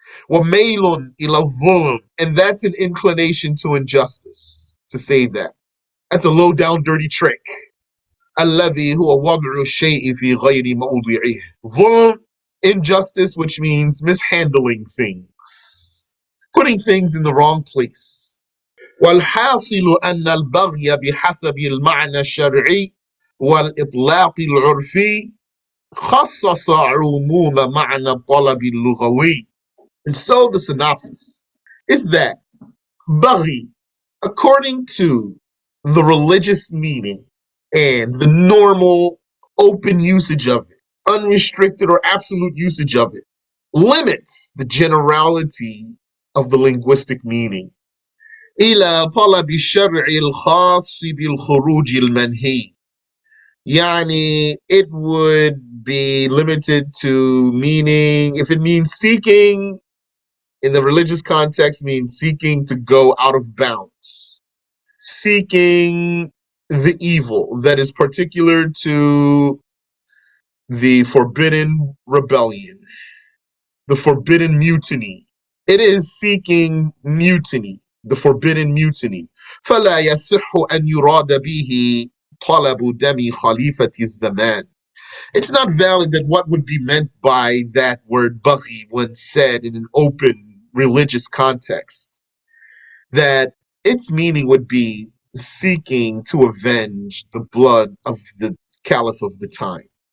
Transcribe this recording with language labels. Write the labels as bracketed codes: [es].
[ar] وَمَيْلٌ إِلَى الظُّلْمِ, [en] and that's an inclination to injustice, to say that. That's a low down dirty trick. [ar] الَّذِي هُوَ وَضْعُ الشَّيْءِ فِي غَيْرِ مَوْضِعِهِ. [en] Zulm, injustice, which means mishandling things, putting things in the wrong place. [ar] والحاصل أن البغي بحسب المعنى الشرعي والإطلاق العرفي خصص عموم معنى الطلب اللغوي. [en] And so the synopsis is that baghi, according to the religious meaning and the normal open usage of it, unrestricted or absolute usage of it, limits the generality of the linguistic meaning. [ar] إلى طلب الشرع الخاص بالخروج المنهي. [en] Yani, it would be limited to meaning, if it means seeking, in the religious context, means seeking to go out of bounds, seeking the evil that is particular to the forbidden rebellion, the forbidden mutiny. It is seeking mutiny, the forbidden mutiny. [ar] فلا يصح أن يراد به طلب دم خليفة الزمان. [en] It's not valid that what would be meant by that word baghi when said in an open religious context, that its meaning would be seeking to avenge the blood of the caliph of the time.